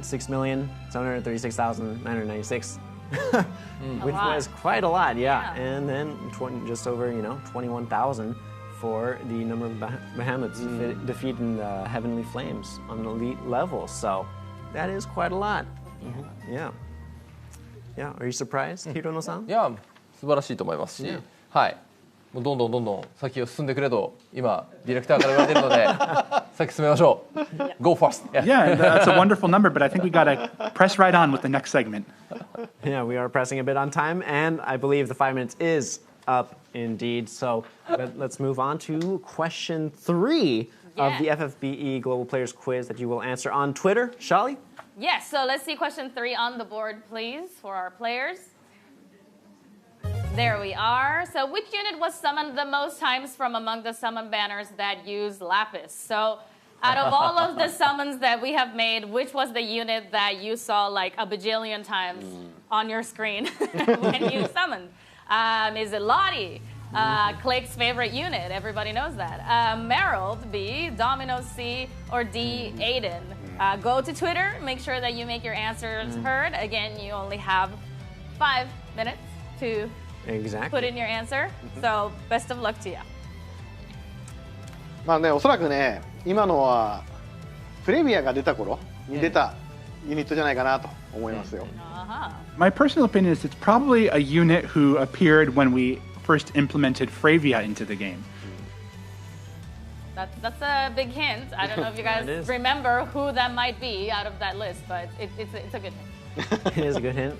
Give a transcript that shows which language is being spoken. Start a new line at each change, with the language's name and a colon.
English: 6,736,996. Which was quite a lot, yeah. And then just over, 21,000 for the number of behemoths defeated in the Heavenly Flames on an elite level. So that is quite a lot. Yeah. Yeah, are you surprised, Hirono-san?
Japanese: いや素晴らしいと思いますし、はい。もうどんどん先を進んでくれと今ディレクターから言われているので先進めましょう。
English: Go fast. Yeah, that's a wonderful number, but I think we got to press right on with the next segment. Yeah, we are pressing a bit on time, and I believe the 5 minutes is up indeed. So let's move on to question 3 of the FFBE Global Players Quiz that you will answer on Twitter. Shaly? Yes, so let's see question 3 on the board, please, for our players. There we are. So which unit was summoned the most times from among the summon banners that use Lapis? So out of all of the summons that we have made, which was the unit that you saw like a bajillion times on your screen when you summoned? Is it Lottie? Claic's favorite unit, everybody knows that. Merald, B, Domino, C, or D, Aiden. Go to Twitter, make sure that you make your answers heard. Again, you only have 5 minutes to put in your answer. So best of luck to you.
Japanese: まあね、おそらくね、今のはプレミアが出た頃に出たユニットじゃないかなと思いますよ。
English: My personal opinion is it's probably a unit who appeared when we first implemented Fravia into the game. That's a big hint. I don't know if you guys remember who that might be out of that list, but it's a good hint. It is a good hint.